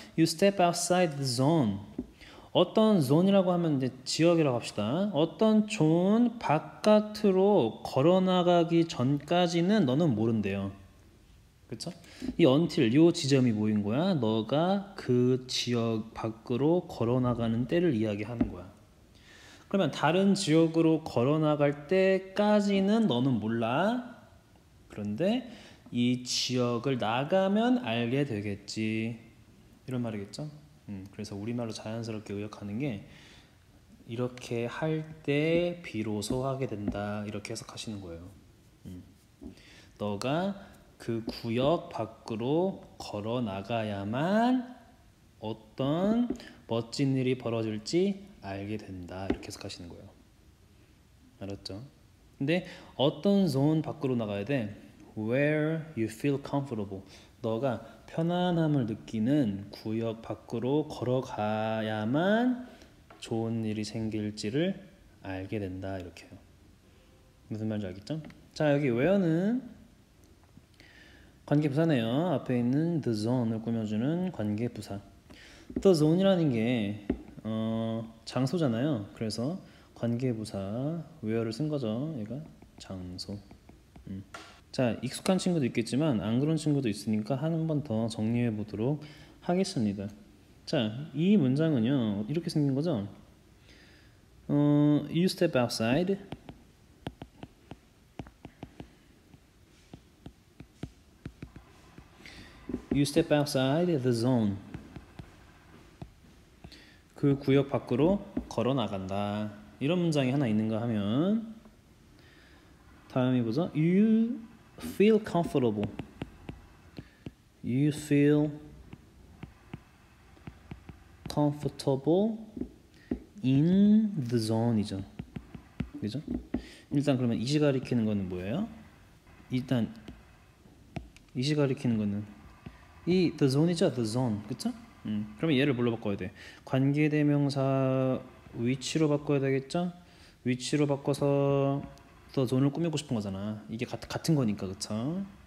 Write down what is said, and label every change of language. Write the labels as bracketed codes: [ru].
[en] You step outside the zone. [ko] 어떤 zone이라고 하면 이제 지역이라고 합시다. 어떤 존 바깥으로 걸어나가기 전까지는 너는 모른대요. 그렇죠? 이 until 요 지점이 뭐인 거야? 너가 그 지역 밖으로 걸어나가는 때를 이야기하는 거야. 그러면 다른 지역으로 걸어나갈 때까지는 너는 몰라. 그런데 이 지역을 나가면 알게 되겠지. 이런 말이겠죠? 그래서 우리말로 자연스럽게 의역하는 게 이렇게 할 때 비로소 하게 된다. 이렇게 해석하시는 거예요. 너가 그 구역 밖으로 걸어 나가야만 어떤 멋진 일이 벌어질지 알게 된다. 이렇게 해석하시는 거예요. 알았죠? 근데 어떤 존 밖으로 나가야 돼? [en] Where you feel comfortable. [ko] 너가 편안함을 느끼는 구역 밖으로 걸어가야만 좋은 일이 생길지를 알게 된다. 이렇게요. 무슨 말인지 알겠죠? 자, 여기 where는 관계부사네요. 앞에 있는 the zone을 꾸며주는 관계부사. the zone이라는 게 장소잖아요. 그래서 관계부사 where를 쓴 거죠. 얘가 장소. 자, 익숙한 친구도 있겠지만 안 그런 친구도 있으니까 한 번 더 정리해 보도록 하겠습니다. 자, 이 문장은요 이렇게 생긴 거죠. [en] You step outside. You step outside the zone. [ko] 그 구역 밖으로 걸어 나간다. 이런 문장이 하나 있는가 하면 다음이 보죠. [en] You feel comfortable. You feel comfortable in the zone이죠. [ko] 그죠? 일단 그러면 이시 가리키는 거는 뭐예요? 일단 이시 가리키는 거는 이 the zone이죠. the zone. 그쵸? 그러면 얘를 뭘로 바꿔야 돼? 관계대명사 위치로 바꿔야 되겠죠? 위치로 바꿔서 the zone을 꾸미고 싶은 거잖아. 이게 같은 거니까. 그쵸?